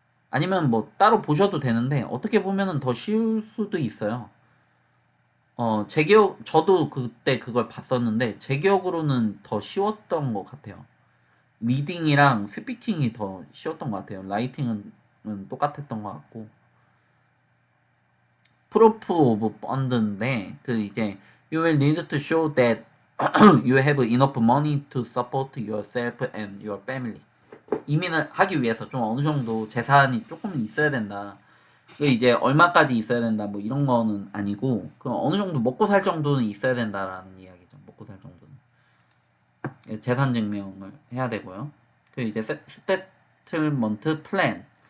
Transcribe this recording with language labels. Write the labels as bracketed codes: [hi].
[ko] 아니면 뭐 따로 보셔도 되는데 어떻게 보면은 더 쉬울 수도 있어요. 제 기억, 저도 그때 그걸 봤었는데, 제 기억으로는 더 쉬웠던 것 같아요. 리딩이랑 스피킹이 더 쉬웠던 것 같아요. 라이팅은 똑같았던 것 같고. 프로프 오브 펀드인데, 그 이제, [en] you will need to show that you have enough money to support yourself and your family. [ko] 이민을 하기 위해서 좀 어느 정도 재산이 조금 있어야 된다. 그 이제 얼마까지 있어야 된다 뭐 이런 거는 아니고 그 어느 정도 먹고 살 정도는 있어야 된다라는 이야기죠. 먹고 살 정도는. 예, 재산 증명을 해야 되고요. 그 이제 스테틀먼트 플랜.